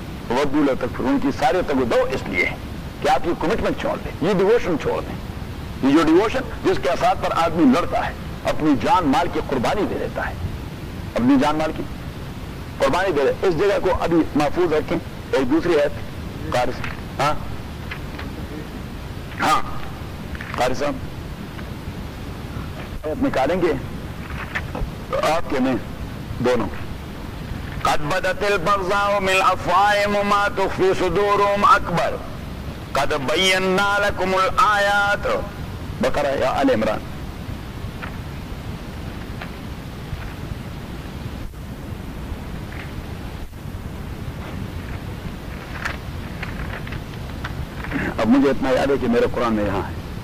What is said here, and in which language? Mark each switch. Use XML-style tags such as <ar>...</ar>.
<ar>وَدُّوا لَوْ تَكْفُرُونَ</ar> <ur>کی سارے تگ دو اس لیے کہ آپ یہ کمٹمنٹ چھوڑ دیں، یہ ڈیووشن چھوڑ دیں، یہ جو ڈیووشن جس کے اثرات پر آدمی لڑتا ہے، اپنی جان مال کی قربانی دے دیتا ہے، اپنی جان مال کی قربانی دے دیتا ہے. اس جگہ کو ابھی محفوظ رکھیں. ایک دوسری آیت قاری صاحب. ہاں ہاں قاری صاحب نکالیں گے آپ کے میں دونوں.</ur> <ar>قد بدت البغضاء من افواههم وما تخفي صدورهم اكبر قد بينا لكم الايات.</ar> <ur>بقرہ یا آل عمران اب مجھے اتنا یاد ہے کہ میرے قرآن میں یہاں ہے.</ur>